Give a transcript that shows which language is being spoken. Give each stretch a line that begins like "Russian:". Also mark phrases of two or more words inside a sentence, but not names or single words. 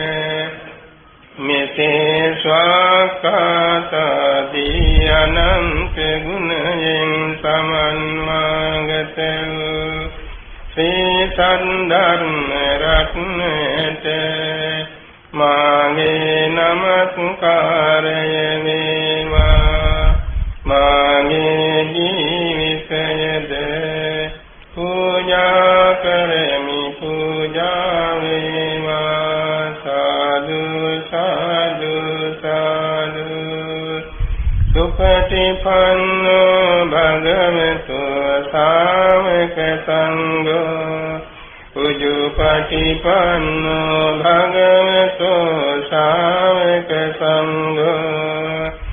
Sinhala: මෙසේ ස්වාක්ඛාතාදී අනන්ත ගුණයෙන් සමන්වාගත වූ ශ්‍රී සද්ධර්ම රත්නයට මාගේ නමස්කාරය වේවා. මාගේ ජීවිතයද පූජා කරමි පූජා වේවා. සාදු සාදු සාදු.
Pali: සුපටිපන්නෝ භගවතු ශාවක සංඝෝ උජුපටිපන්නෝ භගවතු ශාවක සංඝෝ